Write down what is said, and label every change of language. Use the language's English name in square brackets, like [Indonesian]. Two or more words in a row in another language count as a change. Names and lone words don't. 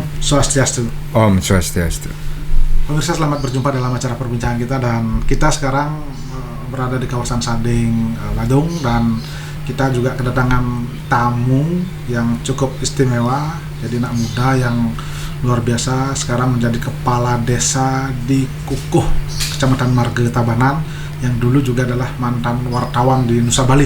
[Indonesian] Swastiastu. Om Swastiastu. Pemirsa, selamat berjumpa dalam acara perbincangan kita, dan kita sekarang berada di kawasan Sading, Ladung, dan kita juga kedatangan tamu yang cukup istimewa. Jadi anak muda yang luar biasa, sekarang menjadi kepala desa di Kukuh, Kecamatan Marga Tabanan, yang dulu juga adalah mantan wartawan di Nusa Bali.